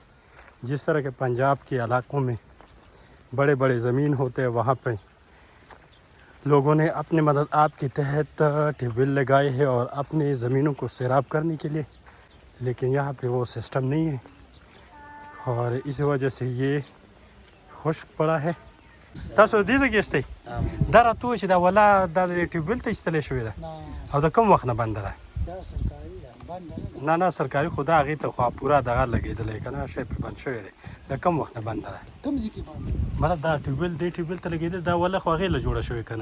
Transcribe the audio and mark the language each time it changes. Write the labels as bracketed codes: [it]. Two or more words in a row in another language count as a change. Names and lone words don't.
[ur] جس طرح کے پنجاب کے علاقوں میں بڑے بڑے زمین ہوتے ہیں وہاں پہ لوگوں نے اپنے مدد آپ کے تحت ٹیوب ویل لگائے ہیں اور اپنے زمینوں کو سیراب کرنے کے لیے. لیکن یہاں پہ وہ سسٹم نہیں ہے اور اس وجہ سے یہ خشک پڑا ہے. [ps] تاسو دې ځای کې استئ دا راته چې دا ولا دا ټیوبویل ته ایستلی شوې ده او د کوم وخت نه بنده ده؟ نه سرکاري خو دا هغې ته خو پوره دغه لګېدلی که نه شی پرې بند شوی دی. د کوم وخت نه بنده ده؟ کوم ځای کې بنده؟ مطلب دا ټیوبویل دې ټیوبویل ته لګېدل دا ولا خو هغې له جوړه شوې که نه؟